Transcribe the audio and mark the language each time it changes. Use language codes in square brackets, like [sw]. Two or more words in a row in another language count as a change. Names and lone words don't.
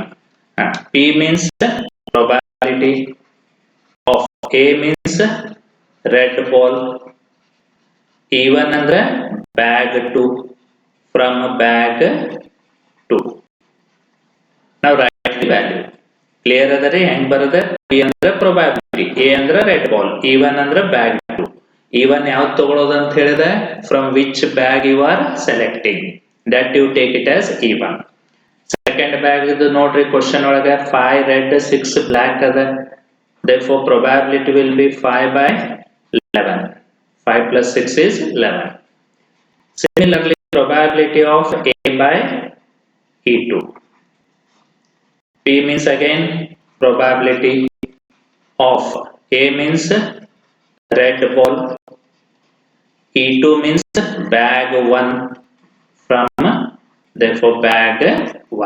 [en] P means probability of A means red ball. E1 ಅಂದ್ರೆ bag 2 from bag 2. Now write the value. Clear [kn] ಅದರಿ ಹೆಂಗ್ ಬರುತ್ತೆ? [en] P ಅಂದ್ರೆ probability, A ಅಂದ್ರೆ red ball, E1 ಅಂದ್ರೆ bag 2. [kn] E1 ಯಾವ್ದು ತಗೊಳ್ಳೋದು ಅಂತ ಹೇಳಿದೆ, [en] from which bag you are selecting, that you take it as E1. Second bag [kn] ಇದು ನೋಡ್ರಿ ಕ್ವಶನ್ ಒಳಗೆ [en] 5 red 6 black ಅದ, therefore probability will be 5 by 11. 5 plus 6 is 11. Similarly, probability of A by E2. P means again probability of A means red ball, E2 means bag 1 from, therefore bag 1.